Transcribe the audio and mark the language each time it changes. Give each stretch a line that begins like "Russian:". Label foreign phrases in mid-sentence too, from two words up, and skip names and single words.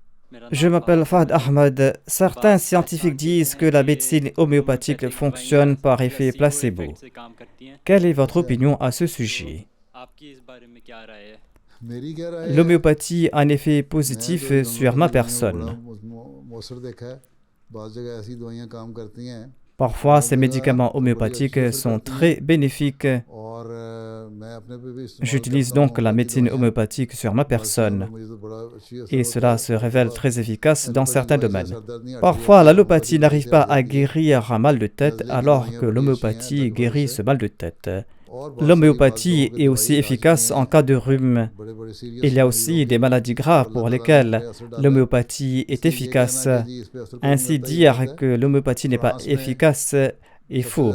French: Je m'appelle Fahd Ahmed. Certains scientifiques disent que la médecine homéopathique fonctionne par effet placebo. Quelle est votre opinion à ce sujet?
Hindi: मेरी क्या राय है?
French: L'homéopathie a un effet positif
Hindi: मैं तो
French: sur ma
Hindi: बड़ा
French: personne.
Hindi: मौसर देखा है, बाज़ जगह ऐसी दवाइयाँ काम करती हैं
French: Parfois, ces médicaments homéopathiques sont très bénéfiques.
Hindi: और मैं अपने पे भी इस्तेमाल
French: J'utilise
Hindi: करता हूँ
French: donc la
Hindi: होम्योपैथी
French: médecine
Hindi: दवाइयाँ।
French: homéopathique sur ma personne.
Hindi: मुझे तो बड़ा अच्छी असर
French: Et
Hindi: होता
French: cela
Hindi: है।
French: se révèle très efficace dans
Hindi: एलोपैथी
French: certains
Hindi: दवाई से
French: domaines.
Hindi: सर दर्द नहीं हटती है,
French: Parfois, l'allopathie
Hindi: होम्योपैथी
French: n'arrive
Hindi: से
French: pas
Hindi: हट
French: à
Hindi: जाती है।
French: guérir un mal de tête, alors que l'homéopathie guérit ce mal de tête. L'homéopathie est aussi efficace en cas de rhume. Il y a aussi des maladies graves pour lesquelles l'homéopathie est efficace. Ainsi, dire que l'homéopathie n'est pas efficace est faux.